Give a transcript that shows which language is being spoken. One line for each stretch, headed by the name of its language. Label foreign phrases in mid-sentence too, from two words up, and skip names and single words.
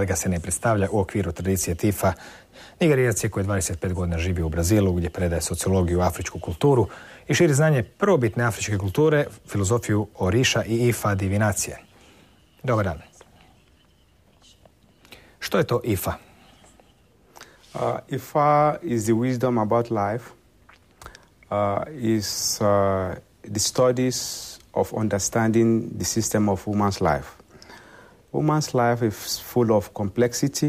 Croatian: ga se ne predstavlja u okviru tradicije Tifa, Nigerijac je koji 25 godina živi u Brazilu, gdje predaje sociologiju, afričku kulturu i širi znanje prvobitne afričke kulture, filozofiju Oriša i Ifa divinacije. Dobar dan. Što je to Ifa?
English: Ifa is the wisdom about life, is the studies of understanding the system of woman's life. Woman's life is full of complexity.